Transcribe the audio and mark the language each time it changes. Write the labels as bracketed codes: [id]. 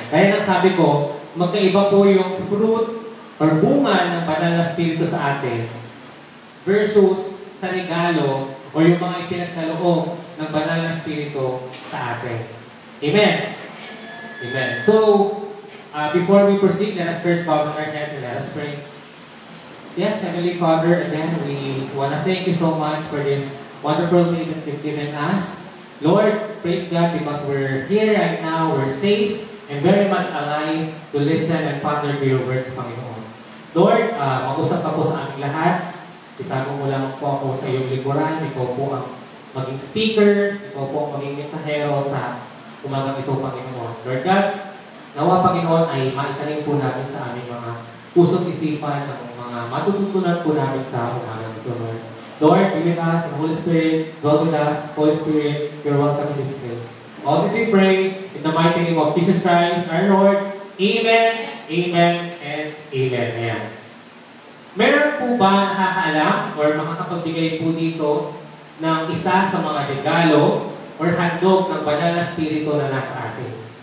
[tl] Kaya nasabi ko, magkaiba po yung fruit or bunga ng banal na Espiritu sa atin versus sa regalo o yung mga ipinagkaloob ng banal na Espiritu sa atin. Amen? Amen. [en] So, before we proceed, let us first bow our heads and let us pray. Yes, Heavenly Father, again, we want to thank you so much for this wonderful day that you've given us. Lord, praise God because we're here right now, we're safe, and very much alive to listen and ponder to your words, Panginoon. [tl] Lord, mag-usap ka po sa aming lahat. Itago mo lang po ako sa iyong likuran. Ikaw po ang maging speaker. Ikaw po ang maging mensahero sa umagang ito, Panginoon. Lord God, nawa, Panginoon, ay maitanim po namin sa aming mga puso't isipan ng mga matututunan po namin sa umagang ito, Lord. [en] Lord, be with us, and Holy Spirit, dwell with us. Holy Spirit, you're welcome in this place. All this we pray in the mighty name of Jesus Christ, our Lord. Amen, amen, and amen. Ayan. [tl] Meron po ba nakakaalam or makakapagbigay po dito ng isa sa mga regalo or handog ng banal na Espiritu na nasa atin?